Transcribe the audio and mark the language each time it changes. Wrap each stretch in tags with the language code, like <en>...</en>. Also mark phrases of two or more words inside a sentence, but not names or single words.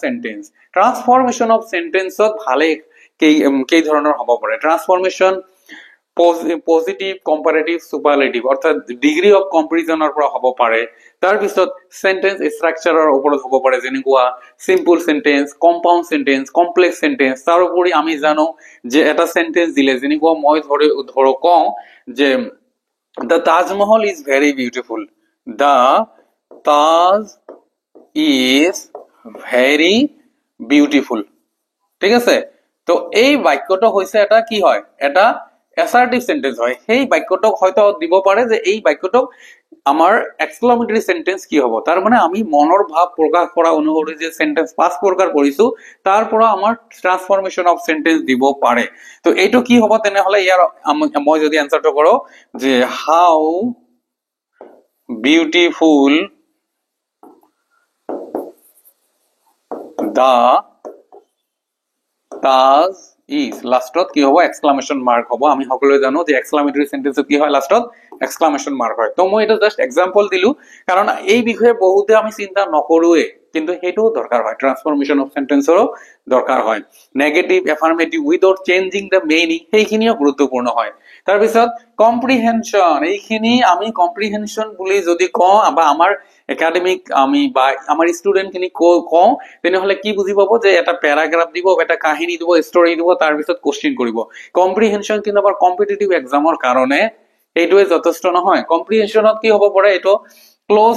<as>অফ সেন্টেন্সত ভালে কি ধৰণৰ হ'ব পাৰে</as> <en>transformation positive comparative superlative</en> <as>অৰ্থাৎ ডিগ্ৰী অফ কম্পেৰিজনৰ পৰা হ'ব পাৰে তাৰ পিছত সেন্টেন্স ষ্ট্ৰাকচাৰৰ ওপৰত হ'ব পাৰে যেনেকুৱা</as> <en>simple sentence compound sentence complex sentence</en> <as>তাৰ উপৰি আমি জানো যে এটা সেন্টেন্স দিলে যেনেকুৱা মই ধৰো কওঁ যে</as> <en>the Taj Mahal is very beautiful the Taj is very beautiful</en> <as>ঠিক আছে তো এই বাক্যটো হৈছে এটা কি হয় এটা</as> <en>assertive sentence</en> <as>হয় সেই বাক্যটো হয়তো দিব পাৰে যে এই বাক্যটো আমাৰ</as> <en>exclamatory sentence</en> <as>কি হ'ব তাৰ মানে আমি মনৰ ভাৱ প্ৰকাশ কৰা অনুসৰি যে সেন্টেন্স পাঁচ প্ৰকাৰ কৰিছো তাৰ পৰা আমাৰ</as> <en>transformation of sentence</en> <as>দিব পাৰে তো এইটো কি হ'ব তেনেহলে ইয়াৰ মই যদি আনসাৰটো কৰো যে হাউ</as> <en>beautiful the Taj is</en> <as>লাষ্টত কি হ'ব</as> <en>exclamation mark</en> <as>হ'ব আমি সকলোৱে জানো যে</as> <en>exclamatory sentence</en> <as>কি হয় লাষ্টত</as> <en>exclamation mark</en> <as>হয় তো মই এটা</as> <en>just example</en> <as>দিলু কাৰণ এই বিষয়ে বহুতে আমি চিন্তা নকৰোৱে কিন্তু সেইটোও দৰকাৰ হয় ট্ৰান্সফৰমেশ্যন অফ সেন্টেন্সৰো দৰকাৰ হয়</as> <en>negative affirmative without changing the meaning</en> <as>সেইখিনিও গুৰুত্বপূৰ্ণ হয় তাৰপিছত কম্প্ৰিহেনশন এইখিনি আমি কম্প্ৰিহেনশন বুলি যদি কওঁ বা আমাৰ একাডেমিক আমি বা আমাৰ ষ্টুডেন্ট খিনি কওঁ তেনেহলে কি বুজি পাব যে এটা প্যাৰাগ্ৰাফ দিব এটা কাহিনী দিব ষ্টৰী দিব তাৰ পিছত কোশ্চেন কৰিব কম্প্ৰিহেনশন কিন্তু আমাৰ কম্পিটিটিভ এক্সামৰ কাৰণে এইটোৱে যথেষ্ট নহয় কম্প্ৰিহেনশনত কি হ'ব পাৰে এইটো ক্লোজ</as>